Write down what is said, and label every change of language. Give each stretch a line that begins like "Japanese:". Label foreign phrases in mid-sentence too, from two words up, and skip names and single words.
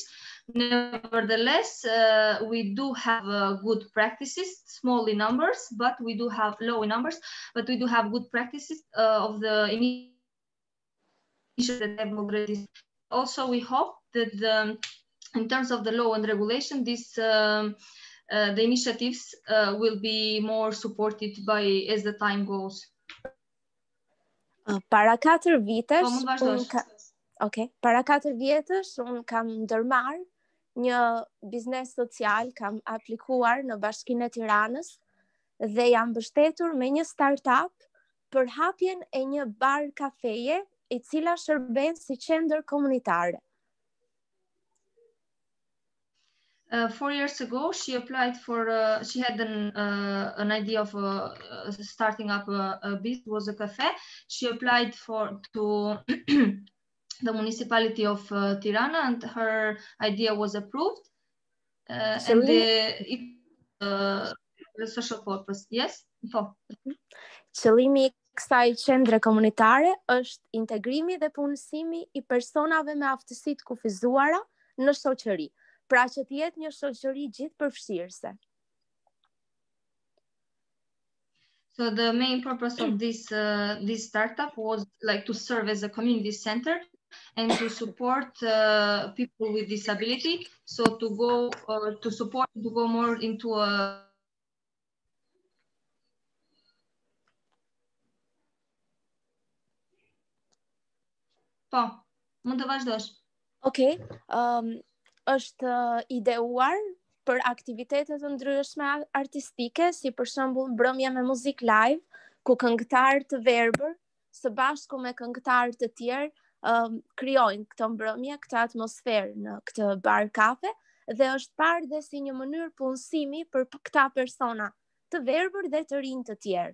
English: Nevertheless, we do have good practices, small in numbers, but we do have low in numbers, but we do have good practices of the initiative that have already. Also, we hope that in terms of the law and regulation, the initiatives will be more supported as the time goes.
Albanian: Para 4 vitesh, para 4 vjetësh unë kam ndërmarr një biznes social, kam aplikuar në Bashkinë e Tiranës dhe jam mbështetur me një startup për hapjen e një bar kafeje e cila shërben si qendër komunitare.
English: 4 years ago, she applied for. She had an idea of starting up a business. It was a cafe. She applied to the municipality of Tirana, and her idea was approved. And the social purpose. Yes.
Albanian: Qëllimi I kësaj qendre komunitare është integrimi dhe punësimi I personave me aftësitë kufizuara në shoqëri. Pra që të jetë një shoqëri gjithëpërfshirëse.
English: So the main purpose of this startup was like to serve as a community center and to support people with disability. So to go to go more into a
Albanian: mund të vazhdosh.
English: Okay.
Albanian: Është ideuar për aktivitete të ndryshme artistike, si për shembull mbrëmje me muzik live, ku këngëtar të verbër së bashku me këngëtar të tjerë krijojnë këtë mbrëmje, këtë atmosferë në këtë bar kafe dhe është parë dhe si një mënyrë punësimi për këta persona të verbër dhe të rinj të tjerë.